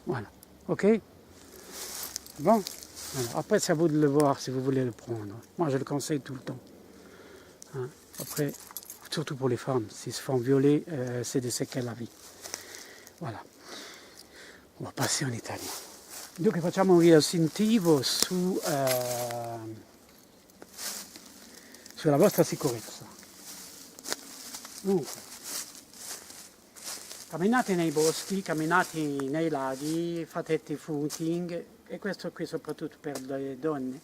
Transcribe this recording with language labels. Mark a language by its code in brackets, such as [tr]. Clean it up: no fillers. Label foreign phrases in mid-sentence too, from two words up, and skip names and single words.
[fr] Voilà. OK? Bon. Alors, après, c'est à vous de le voir si vous voulez le prendre. Moi, je le conseille tout le temps. Hein? Après, surtout pour les femmes, s'ils se font violer, c'est des séquelles à vie. Voilà. On va passer en italien. [it] Dunque facciamo un riassuntivo sulla vostra sicurezza. Dunque, Camminate nei boschi, camminate nei laghi, fate footing, e questo qui soprattutto per le donne.